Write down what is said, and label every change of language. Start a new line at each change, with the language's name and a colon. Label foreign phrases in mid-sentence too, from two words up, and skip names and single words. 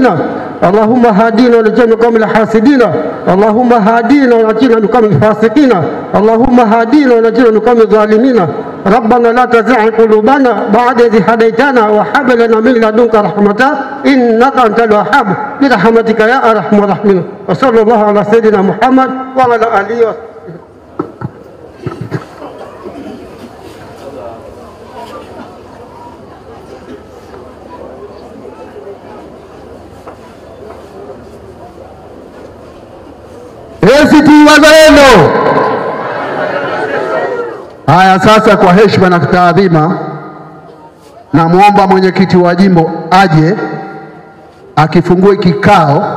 Arabic: اللهم هدينا ونجينا من القوم الحاسدين. اللهم هدينا ونجينا من القوم الفاسقين. اللهم هدينا ونجينا من القوم الظالمين. ربنا لا تزغ قلوبنا بعد إذ هديتنا وهب لنا من لدنك رحمة إنك أنت الوهاب برحمتك يا أرحم الراحمين. وصلى الله على سيدنا محمد وعلى آله وصحبه.
Swahili: ACT Wazalendo. Haya, sasa kwa heshima na taadhima, namwomba mwenyekiti wa jimbo aje akifungue kikao.